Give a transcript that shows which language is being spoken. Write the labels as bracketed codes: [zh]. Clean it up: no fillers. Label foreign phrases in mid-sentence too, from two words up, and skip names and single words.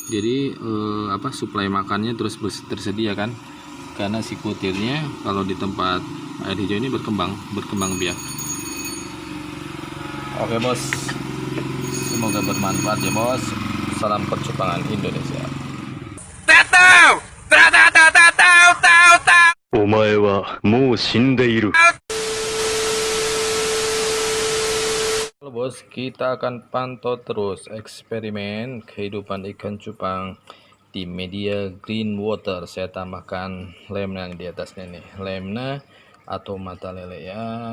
[id] Jadi suplai makannya terus tersedia kan, karena si kutirnya kalau di tempat air hijau ini berkembang biak. Oke bos, semoga bermanfaat ya bos. Salam percupangan Indonesia. [ja] お前はもう死んでいる。 [id] Halo bos, kita akan pantau terus eksperimen kehidupan ikan cupang di media green water. Saya tambahkan lemna di atasnya nih, lemna atau mata lele ya.